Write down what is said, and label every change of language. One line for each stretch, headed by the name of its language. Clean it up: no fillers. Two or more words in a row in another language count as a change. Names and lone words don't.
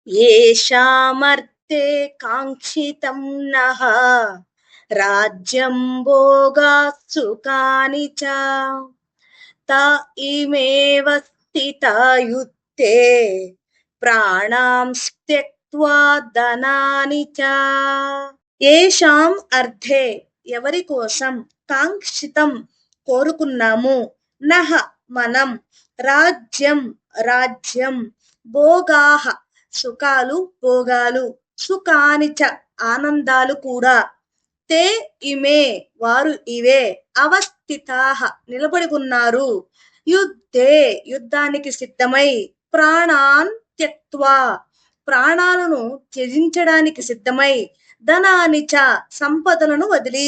Sanskrit: येषामर्थे काङ्क्षितं नः राज्यं भोगाः सुखानि च त इमेव स्थिता युद्धे ప్రాణాం త్యక్త్వా ధనాని చ. ఏషాం అర్థే
Telugu: ఎవరి కోసం, కాంక్షితం కోరుకున్నాము, నహ మనం, రాజ్యం రాజ్యం, భోగాహ సుఖాలు భోగాలు,
Sanskrit: సుఖాని చ
Telugu: ఆనందాలు కూడా,
Sanskrit: తే ఇమే
Telugu: వారు ఇవే, అవస్థితాహ నిలబడి ఉన్నారు, యుద్ధే యుద్ధానికి సిద్ధమై,
Sanskrit: ప్రాణాన్ త్యక్త్వా
Telugu: ప్రాణాలను త్యజించడానికి సిద్ధమై,
Sanskrit: ధనాని చ
Telugu: సంపదలను వదిలి.